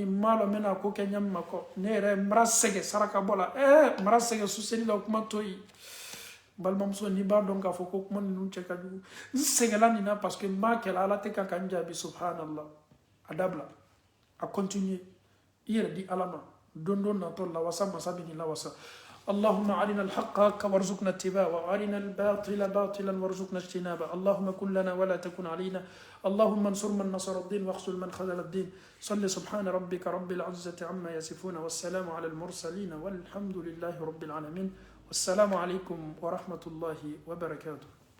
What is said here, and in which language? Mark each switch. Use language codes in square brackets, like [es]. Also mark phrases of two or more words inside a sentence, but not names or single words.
[bm] m'a lɔn n bɛna ko kɛ ɲami ma kɔ ne yɛrɛ n bara sɛgɛ saraka bɔ la n bara sɛgɛ suseli la kuma to yen balimamuso n'i b'a dɔn k'a fɔ ko kuma ninnu cɛ ka jugu n sɛgɛla nin na [fr] parce que [bm] n b'a kɛla ala tɛ ka n jaabi subhanallah a dabila a continuer i yɛrɛ di ala ma don dɔ natɔ lawasa masa bɛ nin lawasa [ar] اللهم أرنا الحق حقا وارزقنا اتباعه وأرنا الباطل باطلا وارزقنا اجتنابه اللهم كن لنا ولا تكن علينا اللهم انصر من نصر الدين واخذل من خذل الدين صل سبحان ربك رب العزة عما يصفون والسلام على المرسلين والحمد لله رب العالمين والسلام عليكم ورحمة الله وبركاته.